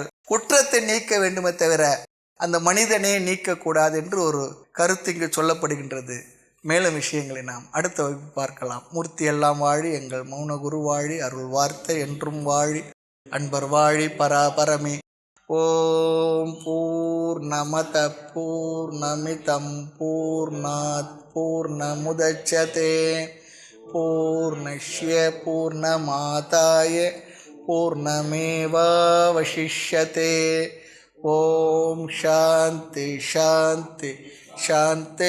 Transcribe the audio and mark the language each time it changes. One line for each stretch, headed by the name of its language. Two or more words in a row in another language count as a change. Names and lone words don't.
Tamil: குற்றத்தை நீக்க வேண்டுமே தவிர அந்த மனிதனை நீக்கக்கூடாது என்று ஒரு கருத்து இங்கு சொல்லப்படுகின்றது. மேலும் விஷயங்களை நாம் அடுத்த வகுப்பு பார்க்கலாம். மூர்த்தி எல்லாம் வாழி, எங்கள் மௌன குரு வாழி, அருள் வார்த்தை என்றும் வாழி, அன்பர் வாழி, பராபரமே.
Sanskrit: ॐ पूर्णमद पूर्णमिदं पूर्णात् पूर्णमुदच्यते पूर्णस्य पूर्णमादाय पूर्णमेवावशिष्यते. ॐ शान्ति शान्ति शान्ति.